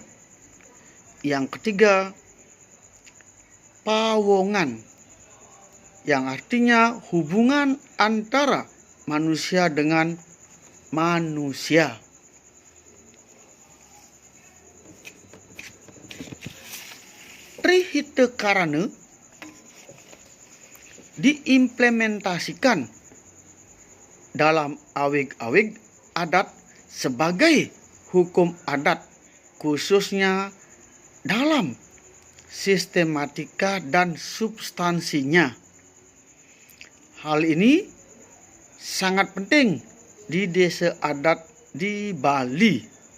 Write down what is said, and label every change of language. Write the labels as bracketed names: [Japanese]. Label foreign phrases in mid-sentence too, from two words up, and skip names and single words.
[Indonesian] Yang ketiga, pawongan, yang artinya hubungan antara manusia dengan manusia. Trihitekarana diimplementasikan dalam awig-awig adat sebagai hukum adat, khususnya dalam sistematika dan substansinya. Hal ini sangat penting di desa adat di Bali.